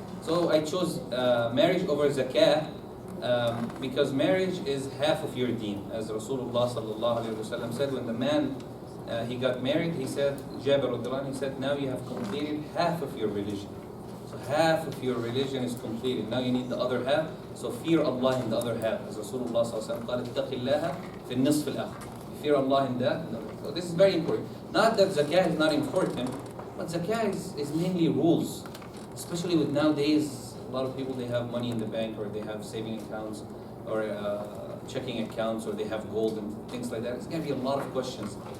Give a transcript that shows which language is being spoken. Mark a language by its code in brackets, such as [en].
[en] So I chose marriage over zakah because marriage is half of your deen. As Rasulullah sallallahu alaihi wasallam said, when the man he got married, he said, Jabir radhiyallahu anhu, he said, now you have completed half of your religion. So half of your religion is completed. Now you need the other half. So fear Allah in the other half. As [ar] Rasulullah sallallahu alaihi wasallam قال اتق الله في النصف الآخر. [en] Fear Allah in that. So this is very important. Not that zakah is not important, but zakah is mainly rules. Especially with nowadays, a lot of people, they have money in the bank, or they have saving accounts, or checking accounts, or they have gold and things like that. It's going to be a lot of questions.